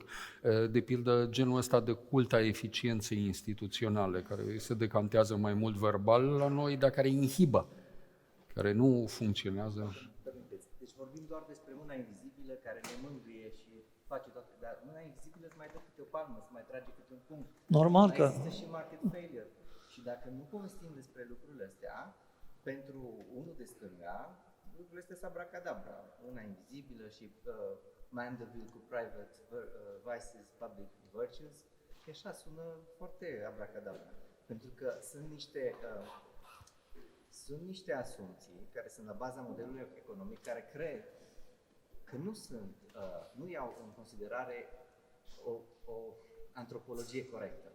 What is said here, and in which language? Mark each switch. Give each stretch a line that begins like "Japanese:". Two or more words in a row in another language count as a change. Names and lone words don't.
Romanian: De pildă, genul ăsta de cult a eficienței instituționale, care se decantează mai mult verbal la noi, dar care inhibă, care nu funcționează. Deci vorbim doar despre mâna invizibilă care ne mângâie și face toate, dar mâna invizibilă îți mai dă câte o palmă, îți mai trage câte un punct. Normal că... Există și
English: market failure.
Romanian: Și dacă nu povestim despre lucrurile astea, pentru unul de stânga, lucrurile astea sunt abracadabra. Una invizibilă și Mandeville cu
English: private vices, public virtues,
Romanian: și așa sună foarte abracadabra. Pentru că sunt niște asumții care sunt la baza modelului economic, care cred că nu iau în considerare o antropologie corectă.